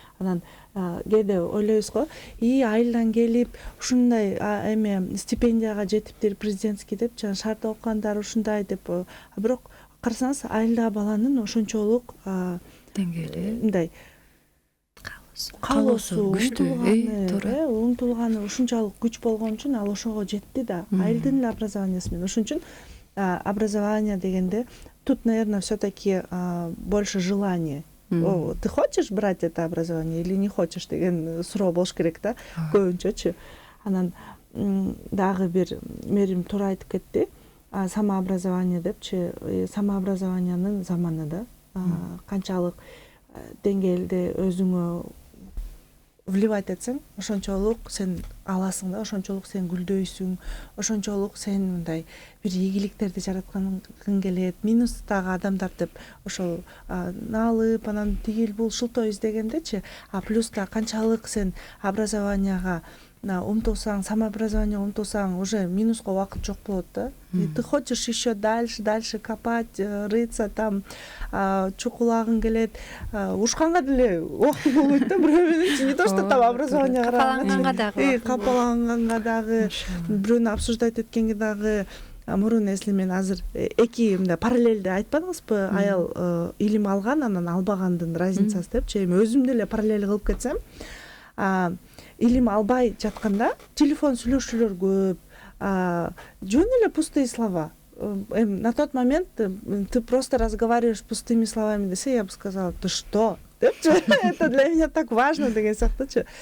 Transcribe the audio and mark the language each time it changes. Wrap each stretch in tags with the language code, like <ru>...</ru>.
<ky>Анан кээде ойлойбуз го, айылдан келип, ушундай эме стипендияга жетиптир, президентский деп, жана шаарда окугандар ушундай деп. Бирок карасаңыз, айылдагы баланын ошончолук деңгээли мындай каалоосу күчтүү, умтулганы ушунчалык күч болгон үчүн ал ошого жетти да. Айылдын эле образованиясы менен. Ошон үчүн образование дегенде</ky> <ru>тут, наверное, все-таки больше желание. Ты хочешь брать это образование или не хочешь</ru> <ky>деген суроо болуш керек да, көбүнчөчү. Анан дагы бир мээрим туура айтып кетти. Самообразование депчи, самообразованиянын заманы да. Канчалык деңгээлде өзүңө вливать этсең, ошончолук сен аласың да, ошончолук сен гүлдөйсүң, ошончолук сен мындай бир ийгиликтерди жараткың келет. Минустагы адамдар деп ошол налып, анан тигил бул шылтоо издегендечи, плюста канчалык сен образованияга умтулсаң, самообразованияга умтулсаң, уже минуска убакыт жок болот да.</ky> <ru>И ты хочешь еще дальше копать, рыться там,</ru> <ky>чукулагың келет, ушканга деле убакыт болбойт да. Бирөө</ky> <ru>не то что там</ru> <ky>образование капаланганга дагы, бирөөнү обсуждать эткенге дагы. Мурун эсли мен азыр эки мындай параллельде айтпадыңызбы, аял илим алган, анан албагандын разницасы депчи. Эми өзүм деле параллель кылып кетсем, илим албай жатканда телефон сүйлөшүүлөр көп, жөн эле</ky> <ru>пустые слова. На тот момент ты просто разговариваешь пустыми словами</ru> <ky>десе,</ky> <ru>я бы сказала, ты что? Это для меня так важно</ru> <ky>деген сыяктуучу.</ky>